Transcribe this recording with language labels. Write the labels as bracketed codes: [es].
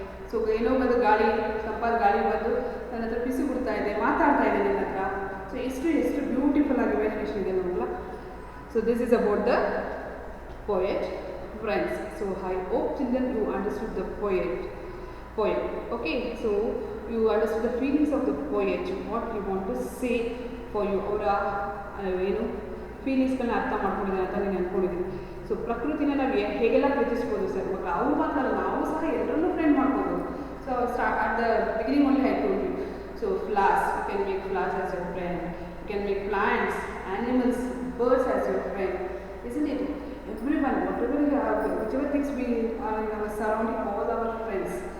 [kn] So ಏನೋ ಒಂದು ಗಾಳಿ, ತಂಪಾದ ಗಾಳಿ ಬಂದು ನನ್ನ ಹತ್ರ ಬಿಸಿ ಬಿಡ್ತಾ ಇದೆ, ಮಾತಾಡ್ತಾ ಇದೆ ನನ್ನ ಹತ್ರ. ಸೊ ಎಷ್ಟು ಬ್ಯೂಟಿಫುಲ್ ಆಗಿ ಇಮ್ಯಾಜಿನೇಷನ್ ಇದೆ ನೋಡಲ್ಲ. [en] So this is about the poet friends. So I hope children you understood ದ poem. Okay, so you understood the feelings of the poet, what he want to say for you. [kn] ಅವರ ಏನು ಫೀಲಿಂಗ್ಸ್ಗಳನ್ನ ಅರ್ಥ ಮಾಡ್ಕೊಂಡಿದ್ದಾರೆ ಅಂತ ನಾನು ಅಂದ್ಕೊಂಡಿದ್ದೀನಿ. So ಪ್ರಕೃತಿನ ನಾವು ಹೇಗೆಲ್ಲ ಪ್ರೀತಿಸ್ಬೋದು sir ಮಕ್ಕಳು. ಅವ್ರು ಮಾತ್ರ ಅಲ್ಲ, ನಾವು ಸಹ ಎಲ್ಲರನ್ನೂ ಫ್ರೆಂಡ್ ಮಾಡ್ಬೋದು. [en] So at the beginning only I told you. So flowers, you can make flowers as your friend. You can make plants, animals, birds as your friend, isn't it? Everyone, whatever you have, whichever things we are in our surrounding, all our friends.